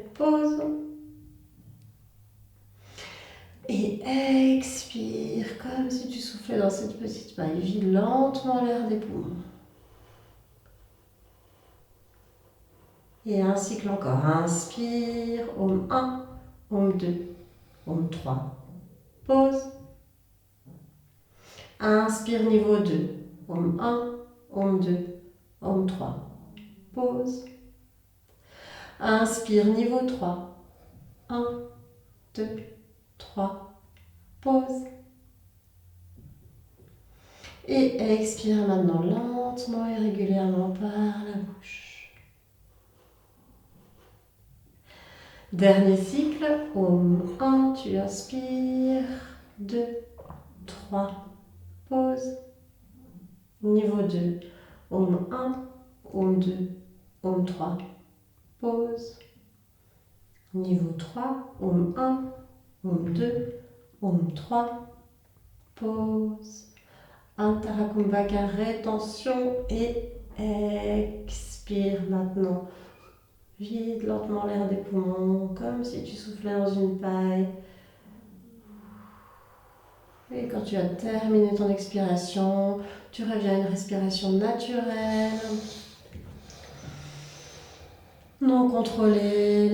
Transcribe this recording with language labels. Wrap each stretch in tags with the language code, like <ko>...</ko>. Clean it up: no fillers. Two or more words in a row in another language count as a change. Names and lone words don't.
<fr>Pause. Et expire, comme si tu soufflais dans cette petite paille. Vide lentement l'air des poumons. Et un cycle encore. Inspire, Om 1, Om 2, Om 3. Pause. Inspire, niveau 2. Om 1, Om 2, Om 3. Pause. Inspire, niveau 3. 1, 2, 3. Pause. Et expire maintenant lentement et régulièrement par la bouche. Dernier cycle. Om 1, tu inspires. 2, 3. Pause. Niveau 2. Om 1, Om 2, Om 3. Pause. Niveau 3. Om 1, Om 2, Om 3. Pause.</fr> <sa>Antara Kumbhaka,</sa> <fr>rétention et expire maintenant. Vide lentement l'air des poumons, comme si tu soufflais dans une paille. Et quand tu as terminé ton expiration, tu reviens à une respiration naturelle, non contrôlée.</fr>